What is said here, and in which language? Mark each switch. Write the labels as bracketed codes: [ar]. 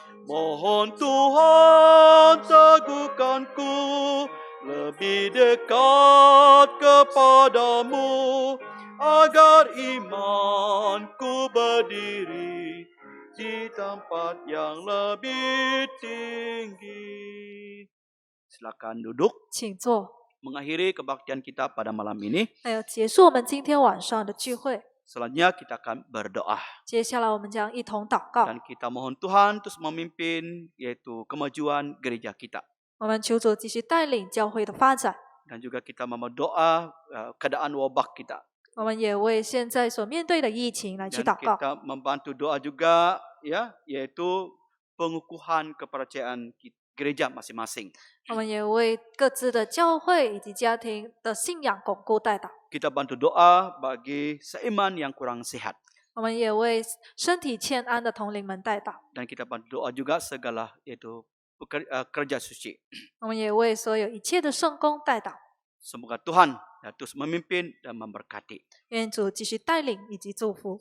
[ms] Mohon Tuhan teguhkanku, lebih dekat kepadamu, agar imanku berdiri di tempat yang lebih tinggi. Silakan duduk. [zh] 请坐。 [ms] Mengakhiri kebaktian kita pada malam ini. [zh] 还有结束我们今天晚上的聚会。 [ms] Selanjutnya kita akan berdoa. [zh] 接下来我们将一同祷告。 [ms] Dan kita mohon Tuhan terus memimpin yaitu kemajuan gereja kita. [zh] 我们求主继续带领教会的发展。 [ms] Dan juga kita memohon doa keadaan wabak kita. [zh] 我们也为现在所面对的疫情来去 [ms] Dan [zh] 祷告。 [ms] kita membantu doa juga ya, yaitu pengukuhan kepercayaan gereja masing-masing. [zh] 我们也为各自的教会以及家庭的信仰巩固代祷。 [ms] Kita bantu doa bagi seiman yang kurang sehat. [zh] 我们也为身体欠安的同龄们代祷。 [ms] Dan kita bantu doa juga segala yaitu kerja suci. [zh] 我们也为所有一切的圣工代祷。 [ms] Semoga Tuhan terus memimpin dan memberkati. [zh] 愿主继续带领以及祝福。